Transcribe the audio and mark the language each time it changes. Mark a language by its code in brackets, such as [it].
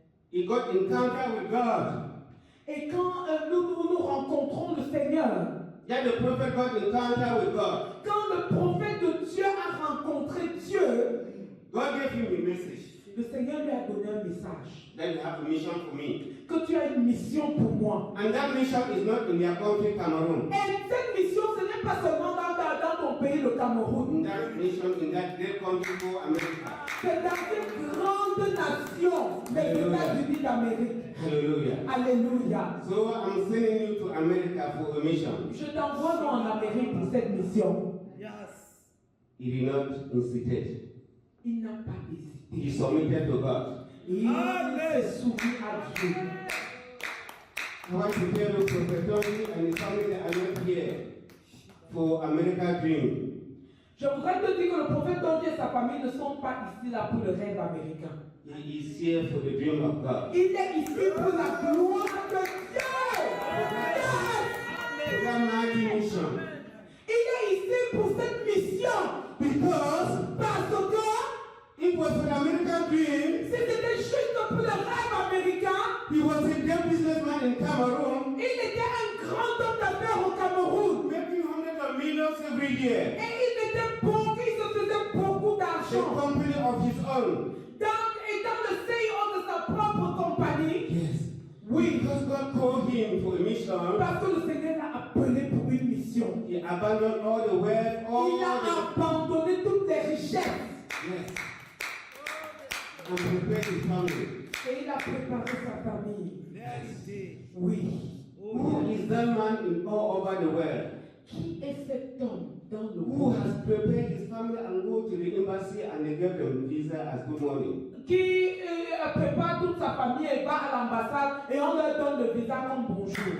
[en] he got encounter with God. [fr] Et quand nous rencontrons le Seigneur, [en] That the prophet got encounter with God. [fr] quand le prophète de Dieu a rencontré Dieu, [en] God gave him a message [fr] le Seigneur lui a donné un message. [en] that you have a mission for me. [fr] Que tu as une mission pour moi. [en] And that mission is not in their country, Cameroon. [fr] Et cette mission, ce n'est pas seulement dans ton pays, le Cameroun. [en] In that nation, in that great country called America. [fr] C'est dans cette grande nation, les États-Unis d'Amérique. [en] Hallelujah. [fr] Alléluia. [en] So I'm sending you to America for a mission. [fr] Je t'envoie moi en Amérique pour cette mission. [en] He did not hesitate. [fr] Il n'a pas [en] He [fr] hésité. [en] submitted to God. [fr] Il s'est soumis à Dieu. [en] I want to tell you, Prophet Tony and his family are not here for American dream. [fr] Je voudrais te dire que le prophète Tonji et sa famille ne sont pas ici là pour le rêve américain. [en] He is here for the dream of God. [fr] Il est ici pour la gloire de Dieu. [en] For that mighty mission. [fr] Il est ici pour cette mission. Parce que [en] It was an American dream. [fr] si c'était juste pour le rêve américain, [en] He was a great businessman in Cameroon, [fr] il était un grand homme d'affaires au Cameroun. [en] making hundreds of millions every year. [fr] Et il était bon, il se faisait beaucoup [en] A [fr] d'argent. [en] company of his own. [fr] Et dans le CEO de sa propre compagnie, [en] Yes. [fr] oui, [en] Because God called him for a mission, [fr] parce que le Seigneur l'a appelé pour une mission. [en] he abandoned all the wealth, [fr] Il a abandonné toutes les richesses [en] yes, and prepared his family. et il a préparé sa famille. [fr] Oui. [en] Who is that man in all over the world [fr] Qui est cet homme dans le [en] who [fr] monde [en] has prepared his family and go to the embassy and they give them visa as good morning? [fr] qui prépare toute sa famille et va à l'ambassade et on leur donne le visa comme bonjour?